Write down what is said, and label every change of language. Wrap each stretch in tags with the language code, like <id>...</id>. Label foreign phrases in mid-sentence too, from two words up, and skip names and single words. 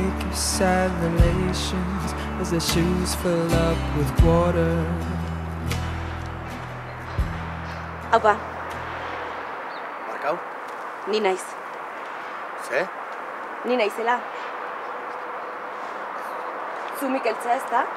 <en>of sad relations as their shoes fill up with water.</en> <eu>Aupa, Markau? ni naiz. Ze? Ni naizela. Zu Mikeltzea ez da?</eu>